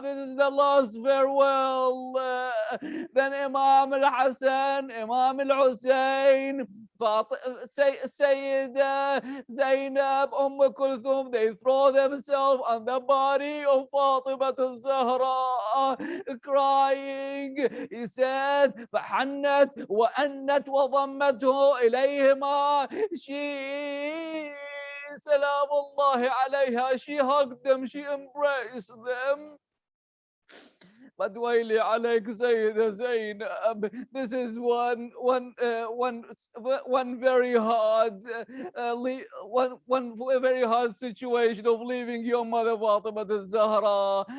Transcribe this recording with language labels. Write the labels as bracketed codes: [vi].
[en] This is the last farewell. Then Imam al-Hasan, Imam al-Hussein, Sayyida Zainab, Kulthum, they throw themselves on the body of Fatima al-Zahra, crying. He said, [ar] فحنت وأنت وضمته إليهما. [en] She, Salamullahi alayha, she hugged them, she embraced them. But [ar] waili alayk [en] Sayyida Zainab, this is one very hard one very hard situation of leaving your mother Fatima al-Zahra,